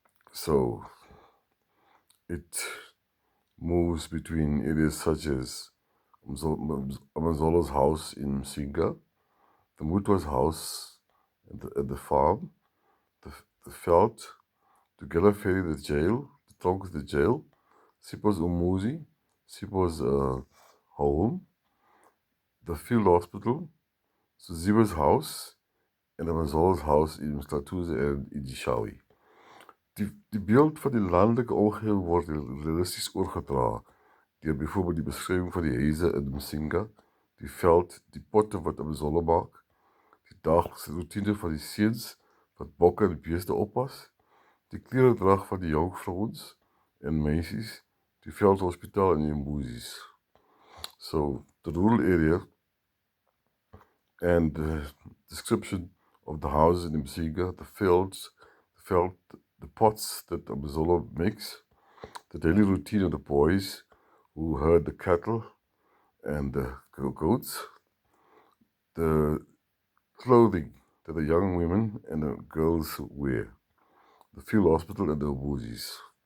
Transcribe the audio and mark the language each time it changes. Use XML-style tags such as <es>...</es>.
<en>So it moves between areas such as Amazola's house in Msinga, the Mutwa's house at the farm, the veld, Tugela Ferry, the jail, the tronk, the jail, Sipho's Umuzi, Sipho's home, the field hospital, Ziwe's house, en Amazola's house in Mhlathuze en in Ishawi.</en> <af>Die beeld van die landelike omgewing word realisties oorgedra deur byvoorbeeld die beskrywing van die huise in Msinga, die veld, die potte wat Amazola maak, die daaglikse roetine van die seuns wat bokke en beeste oppas, die kleredrag van die jong vrouens en meisies, die veldhospitaal en die mbuzies.</af> <en>So the rural area and the description of the houses in Msinga, the fields, the pots that Amazola makes, the daily routine of the boys who herd the cattle and the goats, the clothing that the young women and the girls wear, the field hospital and the mbuzies.</en>